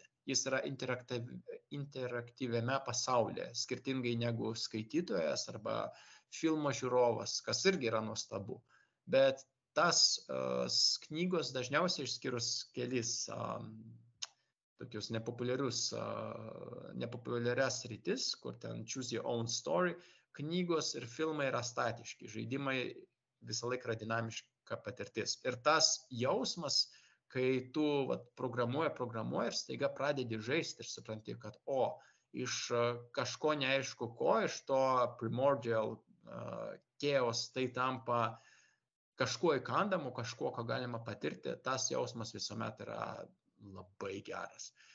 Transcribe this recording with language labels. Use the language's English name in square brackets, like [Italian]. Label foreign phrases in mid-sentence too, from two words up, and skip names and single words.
[Lithuanian] Jis yra interaktyviame pasaulyje, skirtingai negu skaitytojas arba filmo žiūrovas, kas irgi yra nuostabu. Bet tas knygos dažniausiai išskyrus kelis tokius nepopuliarias sritis, kur ten [English] choose your own story, [Lithuanian] knygos ir filmai yra statiški, žaidimai visą laiką yra dinamiška patirtis. Ir tas jausmas, kai tu programuoji ir staiga pradedi žaisti ir supranti, kad iš kažko neaišku ko, iš to [English] primordial chaos [Lithuanian] tai tampa kažkuo įkandamu, kažkuo, ką galima patirti, tas jausmas visuomet yra labai geras.